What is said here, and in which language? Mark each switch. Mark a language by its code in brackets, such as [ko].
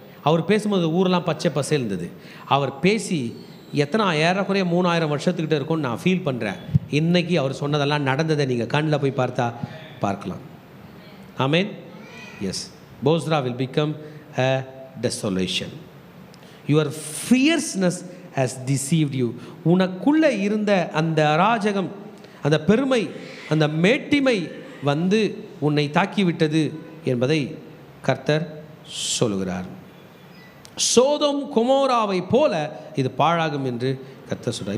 [ta] அவர் பேசும்போது ஊரெல்லாம் பச்சை பசேல் இருந்தது. அவர் பேசி ஏறக்குறைய 3000 வருஷத்துக்கிட்ட இருக்கும்னு நான் ஃபீல் பண்ணுறேன். இன்றைக்கி அவர் சொன்னதெல்லாம் நடந்ததை நீங்கள் கண்ணில் போய் பார்க்கலாம். ஆமென். [en] Yes, Bozrah will become a desolation. Your fierceness has deceived you. [ta] உனக்குள்ளே இருந்த அந்த அராஜகம், அந்த பெருமை, அந்த மேட்டிமை உன்னை தாக்கிவிட்டது என்பதை கர்த்தர் சொல்லுகிறார். சோதோம் கொமோராவை போல இது பாழாகும் என்று கர்த்தர் சொல்கிறார்.